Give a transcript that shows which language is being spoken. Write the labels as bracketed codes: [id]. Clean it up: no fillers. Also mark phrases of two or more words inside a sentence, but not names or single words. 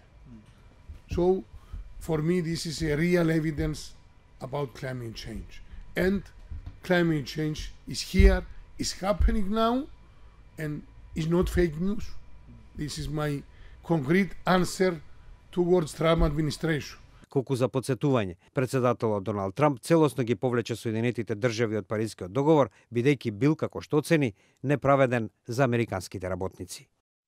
[en] So, for me, this is a real evidence about climate change. And climate change is here, is happening now, and is not fake news. This is my concrete answer towards Trump administration. [mk] Колку за подсетување, председателот Доналд Трамп целосно ги повлече Соединетите држави од Парискиот договор, бидејќи бил, како што оцени, неправеден за американските работници.